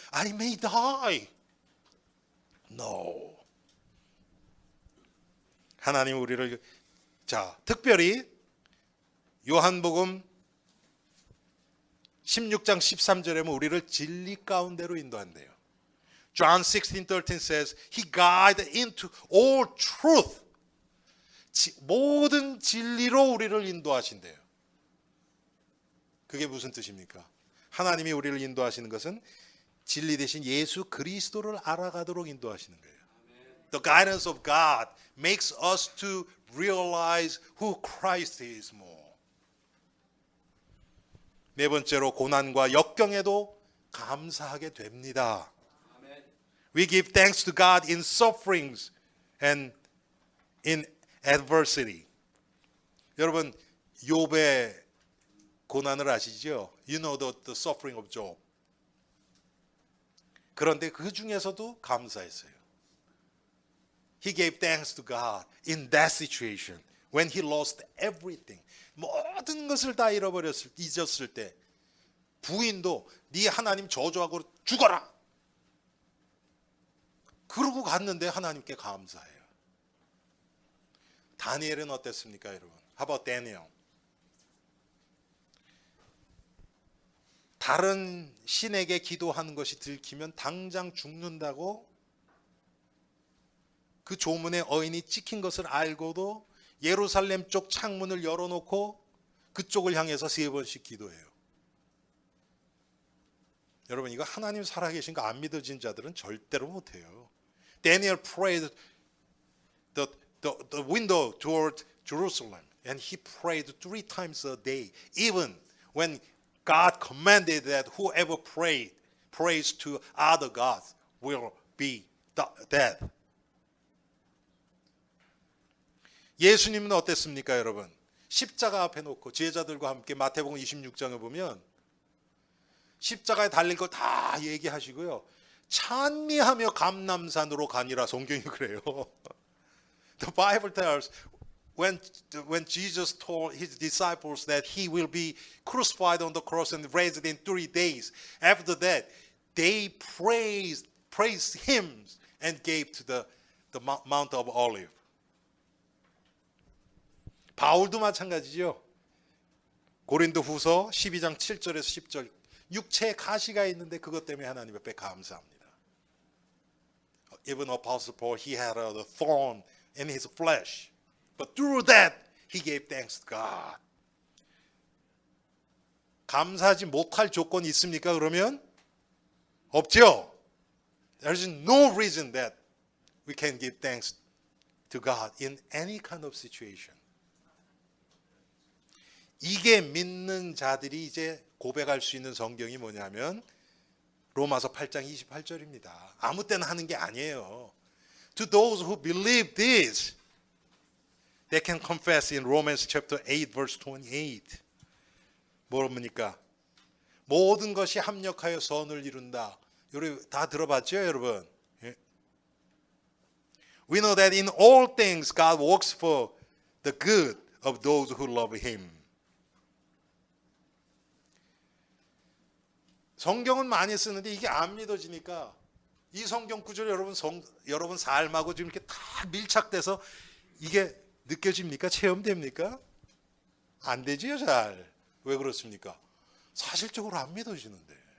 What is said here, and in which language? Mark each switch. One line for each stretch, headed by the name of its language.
English: I may die. No.
Korean: 하나님 우리를 특별히 요한복음 16장 13절에 보면 우리를 진리 가운데로 인도한대요.
English: John 16:13 says, He guides into all truth.
Korean: 모든 진리로 우리를 인도하신대요. 그게 무슨 뜻입니까? 하나님이 우리를 인도하시는 것은 진리 대신 예수 그리스도를 알아가도록 인도하시는 거예요.
English: The guidance of God makes us to realize who Christ is more.
Korean: 네 번째로 고난과 역경에도 감사하게 됩니다.
English: We give thanks to God in sufferings and in adversity.
Korean: 여러분 욥의 고난을 아시죠?
English: You know the suffering of Job.
Korean: 그런데 그 중에서도 감사했어요.
English: He gave thanks to God in that situation when he lost everything.
Korean: 모든 것을 다 잊었을 때 부인도 네 하나님 저주하고 죽어라. 그러고 갔는데 하나님께 감사해요. 다니엘은 어땠습니까, 여러분?
English: How about Daniel?
Korean: 다른 신에게 기도하는 것이 들키면 당장 죽는다고 그 조문에 어인이 찍힌 것을 알고도 예루살렘 쪽 창문을 열어놓고 그쪽을 향해서 3번씩 기도해요. 여러분, 이거 하나님 살아계신 거 안 믿어진 자들은 절대로 못해요.
English: Daniel prayed the window toward Jerusalem and he prayed 3 times a day, even when God commanded that whoever prays to other gods will be dead.
Korean: 예수님은 어땠습니까, 여러분? 십자가 앞에 놓고 제자들과 함께 마태복음 26장에 보면 십자가에 달릴 거 다 얘기하시고요. 찬미하며 감람산으로 가니라 성경이 그래요.
English: The Bible tells when Jesus told his disciples that he will be crucified on the cross and raised in 3 days. After that, they praised him and gave to the Mount of Olives.
Korean: 바울도 마찬가지죠. 고린도후서 12장 7절에서 10절. 육체에 가시가 있는데 그것 때문에 하나님 앞에 감사합니다.
English: Even Apostle Paul, he had a thorn in his flesh. But through that, he gave thanks to God.
Korean: 감사하지 못할 조건이 있습니까? 그러면 없죠.
English: There is no reason that we can give thanks to God in any kind of situation.
Korean: 이게 믿는 자들이 이제 고백할 수 있는 성경이 뭐냐면 로마서 8장 28절입니다. 아무 때나 하는 게 아니에요.
English: To those who believe this, they can confess in Romans chapter 8 verse 28.
Korean: 뭐랍니까? 모든 것이 합력하여 선을 이룬다. 여러분 다 들어봤죠, 여러분?
English: We know that in all things God works for the good of those who love Him.
Korean: 성경은 많이 쓰는데 이게 안 믿어지니까 이 성경 구절 여러분 삶하고 지금 이렇게 다 밀착돼서 이게 느껴집니까? 체험됩니까? 안 되지요, 잘. 왜 그렇습니까? 사실적으로 안 믿어지는데.